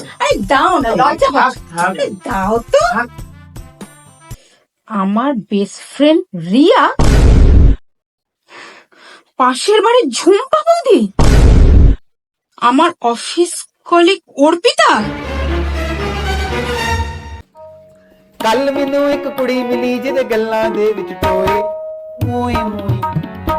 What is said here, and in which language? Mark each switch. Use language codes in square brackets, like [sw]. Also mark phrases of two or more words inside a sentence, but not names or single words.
[bn] আরে দাও না, লজ্জা থাক, পাচ্ছ। থাক। আরে দাও তো। থাক। আমার [en] best friend [bn] রিয়া, পাশের বাড়ির ঝুম্পা বৌদি, আমার [en] office colleague [bn] অর্পিতা। [pa] ਕੱਲ ਮੈਨੂੰ ਇੱਕ ਕੁੜੀ ਮਿਲੀ ਜਿਹਦੇ ਗੱਲਾਂ ਦੇ ਵਿੱਚ ਟੋਏ ਮੋਏ ਮੋਏ